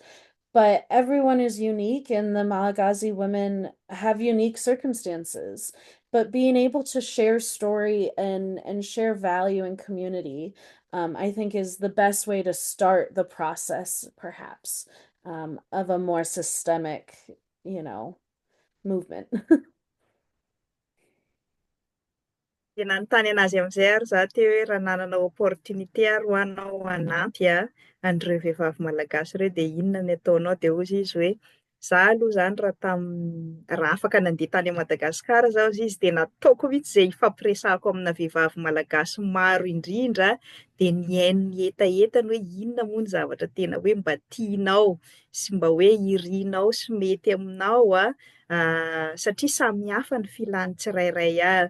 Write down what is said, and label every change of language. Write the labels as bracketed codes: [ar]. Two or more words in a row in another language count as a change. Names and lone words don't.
[en] But everyone is unique, and the Malagasy women have unique circumstances. But being able to share story and share value and community, I think is the best way to start the process, perhaps, of a more systemic, movement. [mg] De nanontany anazy amin'izay ary za teo hoe raha nanana opportunité ro anao hanampy an'ireo vehivavy malagasy ireo de inona ny ataonao? De hozy izy hoe za aloha zany raha afaka nandeha tany Madagasikara zaho izy de nataoko mihitsy zay ifampiresahako amina vehivavy malagasy maro indrindra de niaino ny etaetany hoe inona moa ny zavatra tena hoe mba tianao sy mba hoe irianao sy mety aminao satria samy hafa ny filàny tsirairay avy.